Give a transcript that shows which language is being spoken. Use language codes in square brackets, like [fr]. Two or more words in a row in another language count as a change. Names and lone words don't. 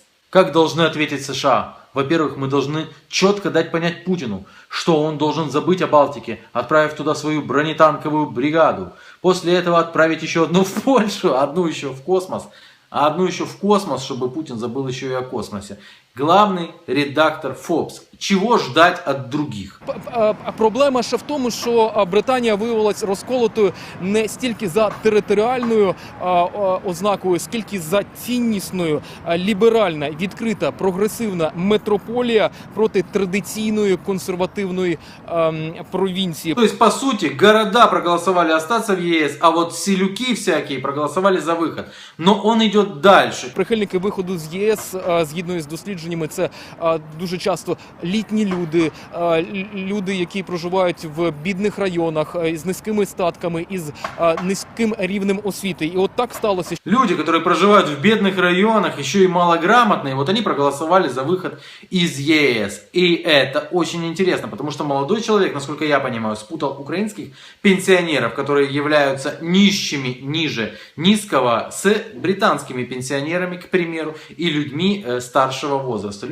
[ru] Как должны ответить США? Во-первых, мы должны четко дать понять Путину, что он должен забыть о Балтике, отправив туда свою бронетанковую бригаду. После этого отправить еще одну в Польшу, одну еще в космос, а одну еще в космос, чтобы Путин забыл еще и о космосе. Главный редактор Forbes. [uk] Чого ждать від других? Проблема ще в тому, що Британія виявилась розколотою не стільки за територіальною ознакою, скільки за ціннісною, ліберальна, відкрита, прогресивна метрополія проти традиційної консервативної провінції. [ru] То есть, по сути, города проголосовали остаться в ЕС, а вот селюки всякие проголосовали за выход. Но он идет дальше. [uk] Прихильники виходу з ЄС, згідно з дослідженнями, це дуже часто літні люди, люди, які проживають в бідних районах, з низькими статками, із низьким рівнем освіти. І от так сталося. [ru] Люди, которые проживают в бедных районах, еще и малограмотные, вот они проголосовали за выход из ЕС. И это очень интересно, потому что молодой человек, насколько я понимаю, спутал украинских пенсионеров, которые являются нищими ниже низкого, с британскими пенсионерами, к примеру, и людьми старшего возраста.